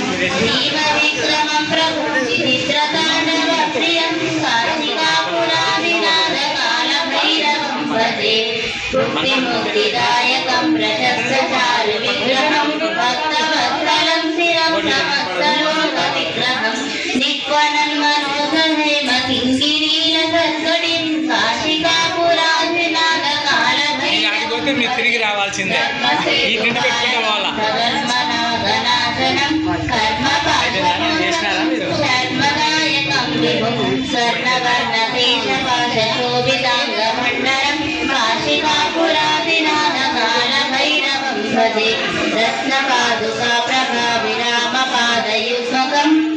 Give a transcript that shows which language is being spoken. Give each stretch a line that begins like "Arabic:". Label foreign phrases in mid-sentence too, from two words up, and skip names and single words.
Sanskrit: भीमविक्रमं प्रभुचित्रताण्डवप्रियं काशिकापुरादिनादकाल भैरवं भजे मुक्तिमुक्तिदायकं प्रशस्तचारुविग्रहं भक्तवत्सलं शिरं समस्तलोकविग्रहं निक्वनन्मनोधहेमकिङ्किणीलसत्कटिं काशिकापुरादिनादकाल
Telugu: తిరిగి రావాల్సిందే ఈ తిండి పెట్టుకుంటే వాళ్ళ
Sanskrit: धर्मनाशनं कर्मपाशर्मदायकं विभुं स्वर्णवर्णकेशपाशशोभिताङ्गमण्डलं काशिकापुरादिनादकाल भैरवं भजे रत्नपादुका प्रभाविरामपादयुग्मकं